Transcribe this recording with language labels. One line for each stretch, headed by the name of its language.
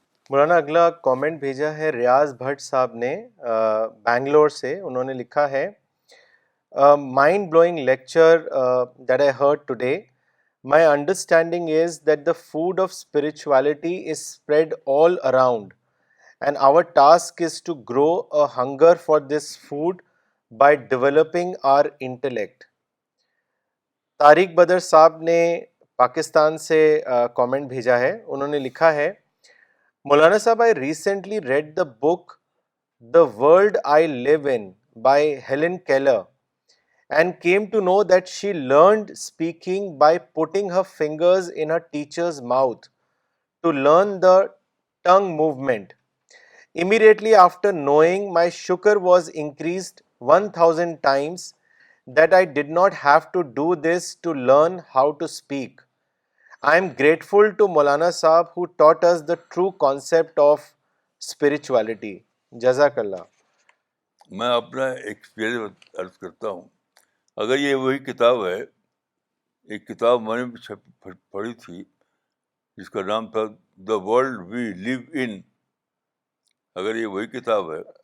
Urdu: مولانا اگلا کامنٹ بھیجا ہے ریاض بھٹ صاحب نے بینگلور سے. انہوں نے لکھا ہے,
English: Mind blowing lecture that I heard today. My understanding is that the food of spirituality is spread all around, and our task is to grow a hunger for this food by developing our intellect.
Urdu: Tariq بدر صاحب نے پاکستان سے comment بھیجا ہے. انہوں نے لکھا ہے,
English: مولانا صاحب, I recently read the book The World I Live In by Helen Keller and came to know that she learned speaking by putting her fingers in her teacher's mouth to learn the tongue movement. Immediately after knowing, my shukr was increased 1000 times that I did not have to do this to learn how to speak. I am grateful to Maulana Sahab who taught us the true concept of spirituality. Jazakallah.
Urdu: میں اپنا experience عرض کرتا ہوں. اگر یہ وہی کتاب ہے, ایک کتاب میں نے بھی پڑھی تھی جس کا نام تھا دا ورلڈ وی لیو ان, اگر یہ وہی کتاب ہے,